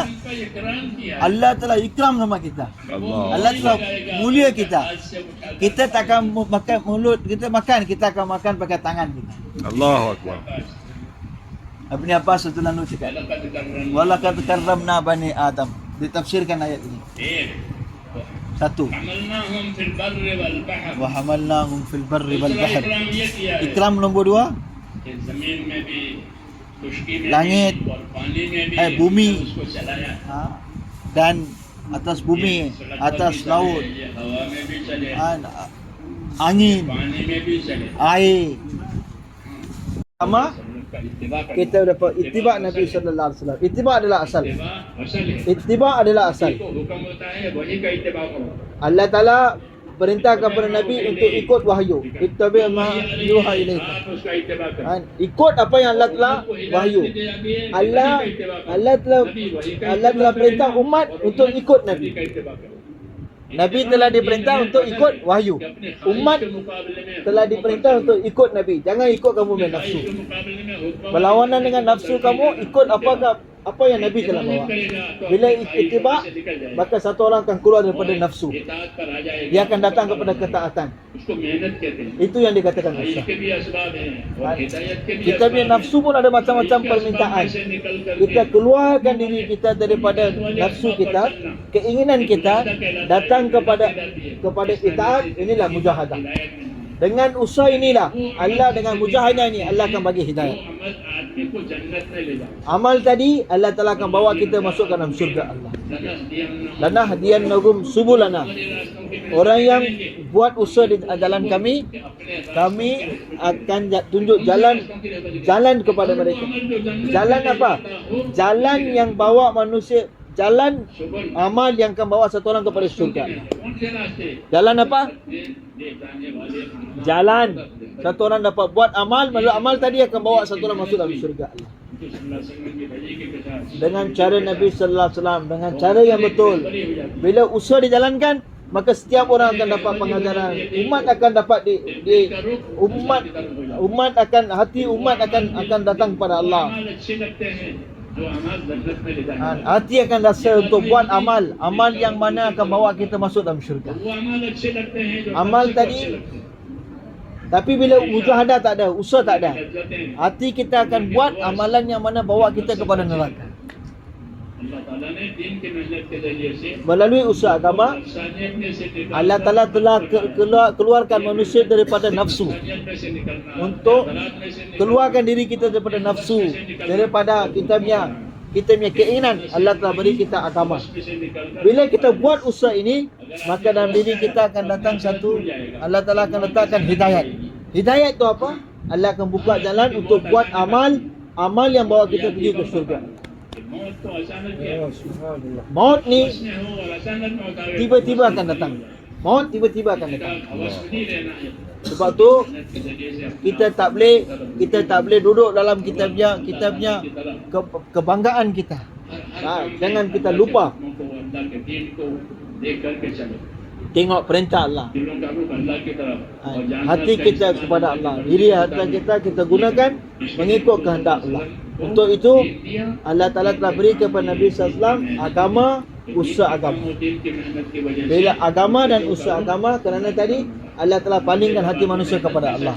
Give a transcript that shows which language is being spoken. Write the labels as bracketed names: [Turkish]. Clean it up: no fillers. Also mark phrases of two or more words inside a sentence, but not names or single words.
[Hindi] उनका इकराम किया। [Malay] Allah telah ikram sama kita. Allah telah mulia kita. Kita takkan makan mulut kita makan, kita akan makan pakai tangan kita. [Arabic] الله أكبر [Malay] Ibn Abbas [Arabic] رضي الله عنه [Malay] cakap, [Arabic] لقد كرمنا ولقد كرمنا بني آدم. [Malay] Ditafsirkan ayat ini. [Hindi] एक, [Malay] Satu, [Arabic] حملناهم في البر والبحر. وحملناهم في البر وال [Hindi] दूसरा [Arabic] bahr. [Hindi] इकराम ये किया है [Malay] Ikram nombor dua, [Hindi] कि जमीन में भी, खुश्की में [Malay] langit, [Hindi] भी और पानी में भी [Malay] bumi. [Hindi] उसको चलाया। [Malay] dan atas bumi, atas laut, [Hindi] ये हवा में भी चले, [Malay] angin, [Hindi] पानी में भी चले। [Malay] air. Sama [Hindi] उनका इत्तिबा करना। [Malay] kita dapat ittiba Nabi [Arabic] صلى الله عليه وسلم. [Malay] Ittiba adalah asal. [Hindi] इत्तिबा असल है। [Malay] Ittiba adalah asal. [Hindi] को हुक्म होता है वही का इत्तिबा करो। [Malay] Allah Ta'ala perintah kepada Nabi untuk ikut wahyu. [Arabic] اتبع ما يوحى إليك. [Hindi] आप उसका इत्तिबा करो। [Malay] Ikut apa yang Allah telah wahyu. Allah telah perintah umat untuk ikut Nabi. Nabi telah diperintah untuk ikut wahyu. Umat telah diperintah untuk ikut Nabi. Jangan ikut kamu punya nafsu. Berlawanan dengan nafsu kamu, ikut apa yang Nabi telah bawa. Bila ittiba, maka satu orang akan keluar daripada nafsu. Dia akan datang kepada ketaatan. [Hindi] उसको मेहनत कहते हैं। [Malay] Itu yang dikatakan nafsu. [Hindi] इसके भी असबाब हैं और हिदायत के भी [Malay] Kita punya nafsu pun ada macam-macam permintaan. Kita keluarkan diri kita daripada nafsu kita, keinginan kita, datang kepada itaat. Inilah mujahadah. Dengan usaha inilah Allah, dengan mujahadah ini Allah akan bagi hidayah. [Hindi] अमल आदमी को जन्नत में ले जाए। [Malay] Amal tadi Allah Ta'ala akan bawa kita masuk ke dalam surga Allah. [Arabic] لنهدينهم سبلنا. [Malay] Orang yang buat usaha di jalan kami akan tunjuk jalan kepada mereka. Jalan apa? Jalan yang bawa manusia, jalan amal yang akan bawa satu orang kepada surga. [Hindi] कौन से रास्ते? [Malay] Jalan apa? [Hindi] ले जाने वाले [Malay] Jalan satu orang dapat buat amal, melalui amal tadi akan bawa satu orang masuk dalam surga Allah. Dengan cara Nabi [Arabic] صلى الله عليه وسلم, [Malay] dengan cara yang betul. Bila usaha dijalankan, maka setiap orang akan dapat pengajaran. Umat akan dapat umat akan hati umat akan datang kepada Allah. [Hindi] अच्छे लगते हैं जो अमाल जन्नत में ले जाए। [Malay] Hati akan rasa untuk buat amal yang mana akan bawa kita masuk dalam syurga. [Hindi] वो अमाल अच्छे लगते हैं जो [Malay] Amal [Hindi] नफ्स को [Malay] tadi, [Hindi] अच्छे लगते हैं। [Malay] tapi bila mujahadah tak ada, usaha tak ada, [Hindi] लज्जतें [Malay] hati kita akan buat amalan yang mana bawa kita kepada neraka. [Hindi] अल्लाह ताला ने दीन की मेहनत के जरिए से [Malay] melalui usaha agama [Hindi] इंसानियत में से निकलना, [Malay] Allah Ta'ala telah keluarkan manusia daripada nafsu [Hindi] इंसानियत में से निकलना, [Malay] untuk [Hindi] गलत में से निकलना, [Malay] keluarkan diri kita daripada nafsu, daripada kita punya keinginan. Allah telah beri kita agama. [Hindi] में से निकलकर [Malay] Bila kita buat usaha ini, maka dalam diri kita akan datang satu, Allah Ta'ala akan letakkan hidayat. Hidayat itu apa? Allah akan buka jalan untuk buat amal yang bawa kita pergi ke surga. [Hindi] मौत तो अचानक ही है। [Malay] Maut ni [Hindi] हवस में हो और अचानक मौत आवे, [Malay] tiba-tiba akan datang. Maut tiba-tiba akan kita datang. [Hindi] हवस में नहीं रहना है। [Malay] Sebab tu [Hindi] मेहनत के जरिए से अपना [Malay] kita tak boleh duduk dalam kita punya kebanggaan kita. Jangan kita lupa [Hindi] को अल्लाह के दीन को देख करके चलो, [Malay] tengok perintah Allah. [Hindi] दिलों का रुख अल्लाह की तरफ और जानना [Malay] Hati kita kepada Allah. Diri hati kita gunakan mengikut kehendak Allah. Untuk itu Allah Ta'ala telah beri kepada Nabi SAW agama, usaha agama. [Hindi] दीन की मेहनत की वजह से [Malay] Bila agama dan usaha agama, kerana tadi Allah telah palingkan hati manusia kepada Allah.